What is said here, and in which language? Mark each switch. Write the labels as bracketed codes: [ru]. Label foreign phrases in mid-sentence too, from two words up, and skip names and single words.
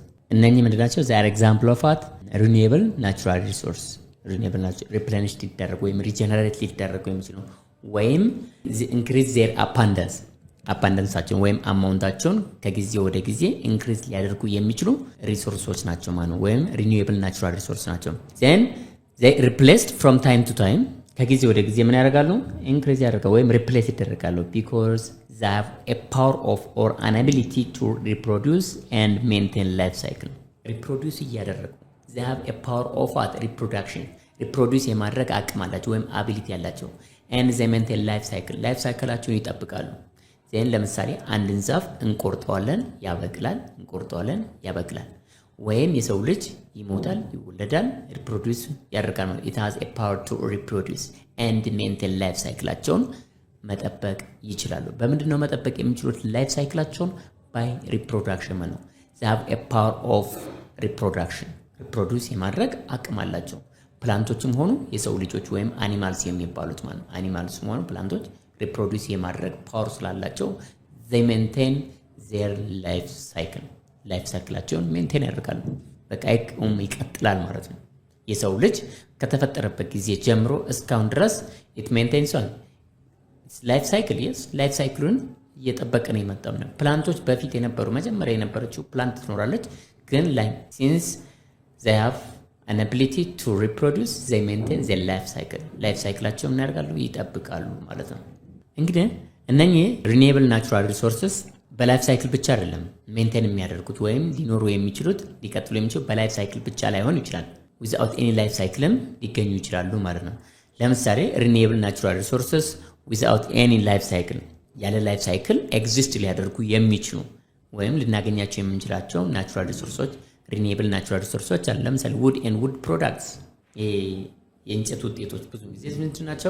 [en] for example of what renewable natural resource replenish [am] ሊደረጉ ወይም ሪጀነሬት ሊደረጉ የሚችሉ ወይም [en] increase their [am] አባንዳንሳቸውን ወይም አማውንታቸውን ከጊዜ ወደ ጊዜ ኢንክሪዝ ሊያደርጉ የሚችሉ ሪሶርሶች ናቸው ማለት ነው። ወይም [en] renewable natural resource [am] ናቸው። [en] then they replaced from time to time [am] ከጊዜ ወደ ጊዜ ምን ያደርጋሉ? ኢንክሪዝ ያደርጋሉ ወይም ሪፕሌስ ይደረጋሉ [en] because they have a power of or an ability to reproduce and maintain life cycle [am] reproduce እያደረጉ [en] they have a power of what reproduction reproduce [am] የማድረግ አቅም አላቸው ወይም አቢሊቲ ያላቸው [en] and they maintain life cycle [am] አቸውን ይጠብቃሉ። ዜን ለምሳሌ አንድን ዛፍ እንቆርጠዋለን ያበቅላል ወይም የሰው ልጅ ይሞታል ይወለዳል ሪፕሮዲዩስ ያደርጋል ማለት [en] it has a power to reproduce and maintain life cycle [am] አቸውን መጠበቅ ይችላሉ። በምንድነው መጠበቅ የሚችሉት [en] life cycleላቸውን? by reproduction [am] ማለት ነው። [en] they have a power of reproduction reproduce [am] የማድረግ አቅም አላቸው። ፕላንቶችም ሆኑ የሰው ልጆች ወይም አኒማልስ የሚባሉት ማለት ነው። አኒማልስም ሆኑ ፕላንቶች ሪፕሮዲዩስ የማድረግ ፓወር ስላላቸው [en] they maintain their life [am] ሳይክላቸውን ሜንቴን ያደርጋሉ። በቃ ይቀጥላል ማለት ነው። የሰው ልጅ ከተፈጠረበት ጊዜ ጀምሮ እስካሁን ድረስ [en] it maintains life cycleኡን [am] እየጠበቀ ነው የመጣው ነው። ፕላንቶች በፊት መጀመሪያ የነበረችው ፕላንት ትኖራለች፣ ግን [en] since they have an ability to reproduce they maintain their life cycle [am] አቸውን ያደርጋሉ ይጠብቃሉ ማለት ነው። እንግዲህ እነኚህ [en] renewable natural resources [am] በላይፍ ሳይክል ብቻ አይደለም ሜንቴን የሚያደርጉት ወይም ሊኖሩ የሚችሉት ሊቀጥሉ የሚችሉ በላይፍ ሳይክል ብቻ ላይሆን ይችላል። [en] without any life cycleም [am] ሊገኙ ይችላሉ ማለት ነው። ለምሳሌ [en] renewable natural resources without any life cycle [am] ያለ [en] life cycle exist [am] ሊያደርጉ የሚችሉ ወይም ልናገኛቸው የምንችላቸው [en] natural resourceሶች renewable natural resourceሶች [am] አሉ። ለምሳሌ [en] wood and wood products [am] የእንጨት ውጤቶች ብዙ ጊዜ ምንድን ናቸው?